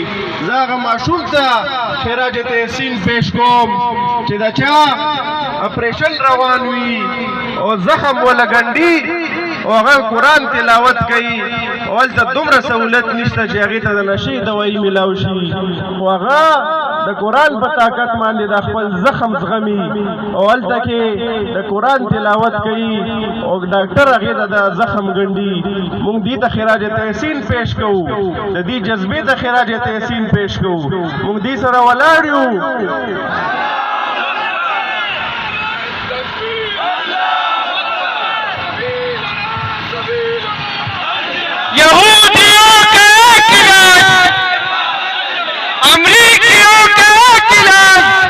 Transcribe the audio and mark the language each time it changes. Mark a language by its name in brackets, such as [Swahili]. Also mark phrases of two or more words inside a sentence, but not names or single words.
[Pashto] زه هغه ماشوم ته خراج تحسین پیش کوم چې د چا اپریشن روان وي او زخم ولګنډي او هغه قرآن تلاوت کوي او هلته دومره سهولت نشته چې هغې ته د نشې دوایي میلاو شي، خو هغه د قرآن په طاقت باندې د خپل زخم زغمي او هلته کې د قرآن تلاوت کوي او ډاکټر هغې ته د زخم ګنډي. موږ دې ته خراج تحسین پیش کوو، د دې جذبې ته خراج تحسین پیش کوو. موږ دې سره ولاړ یو. [Urdu] یہودیوں کا ایک علاج، امریکیوں کا ایک علاج،